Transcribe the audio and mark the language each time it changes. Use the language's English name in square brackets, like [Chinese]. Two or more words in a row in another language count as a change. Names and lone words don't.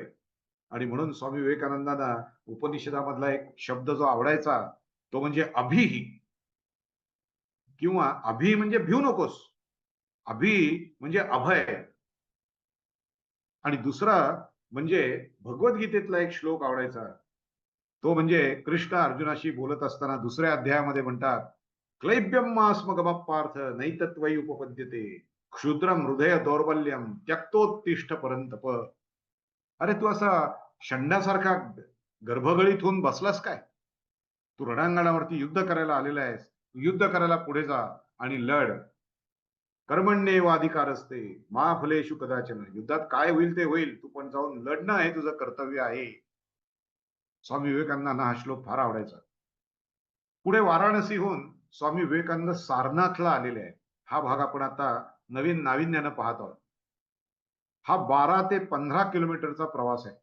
[Marathi] आणि म्हणून स्वामी विवेकानंदांना उपनिषदामधला एक शब्द जो आवडायचा, तो म्हणजे अभिही, किंवा अभि म्हणजे भिऊ नकोस, अभि म्हणजे अभय. आणि दुसरा म्हणजे भगवद्गीतेतला एक श्लोक आवडायचा, तो म्हणजे कृष्ण अर्जुनाशी बोलत असताना दुसऱ्या अध्यायामध्ये म्हणतात, [Sanskrit] क्लैब्यम मास्मगम पार्थ नैतत्वयी उपपद्यते क्षुद्रम हृदय दौर्बल्यम त्यक्तोत्तिष्ठ परंतप. [Marathi] अरे तू असा षंडासारखा गर्भगळीत होऊन बसलास काय? तू रणांगणावरती युद्ध करायला आलेला आहेस. युद्ध करायला पुढे जा आणि लढ. [Sanskrit] कर्मण्येवाधिकार असते मा फलेषु कदाचन. [Marathi] युद्धात काय होईल ते होईल, तू पण जाऊन लढणं हे तुझं कर्तव्य आहे. स्वामी विवेकानंदांना हा श्लोक फार आवडायचा. पुढे वाराणसीहून स्वामी विवेकानंद सारनाथला आलेले आहे. हा भाग आपण आता नवीन नाविन्यानं पाहत आहोत. हा 12 ते 15 किलोमीटरचा प्रवास आहे.